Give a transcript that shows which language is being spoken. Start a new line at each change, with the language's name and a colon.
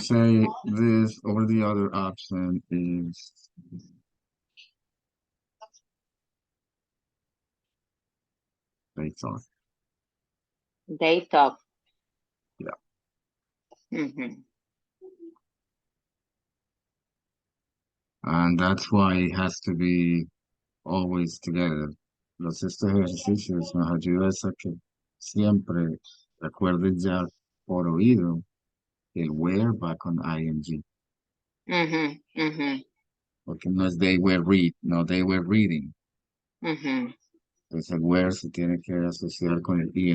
English: say this or the other option is they thought. They talk. Yeah. Ujú, And that's why it has to be always together.
Spanish: Estos ejercicios nos ayudan a que siempre recuerden ya por oído el where va con ing. ujú, ujú, Porque no es
English: they were read,
Spanish: no
English: they were reading. ujú,
Spanish: Entonces el where se tiene que asociar con el